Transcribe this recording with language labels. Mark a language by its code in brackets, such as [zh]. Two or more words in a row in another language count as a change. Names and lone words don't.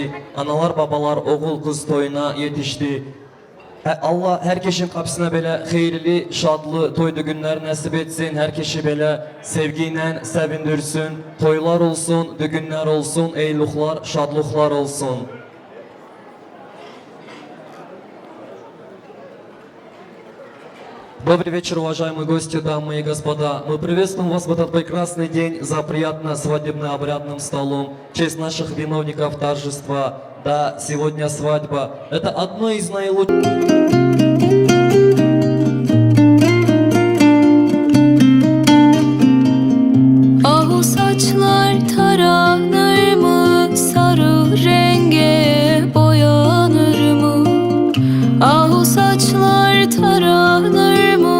[az] Analar, babalar oğul qız toyuna yetişdi. Allah hər keşin qapısına belə xeyirli, şadlı toydu günlər nəsib etsin. Hər keşi belə sevgi ilə sevindirsün. Toylar olsun, düğünlər olsun, eyluqlar, şadlıqlar olsun. [ru] Добрый вечер, уважаемые гости, дамы и господа. Мы приветствуем вас в этот прекрасный день за приятно свадебно-обрядным столом. В честь наших виновников торжества. Да, сегодня свадьба. Это одно из наилучших... [tr] Ah saçlar taranır mı? Sarı renge boyanır mı? Ah saçlar taranır mı?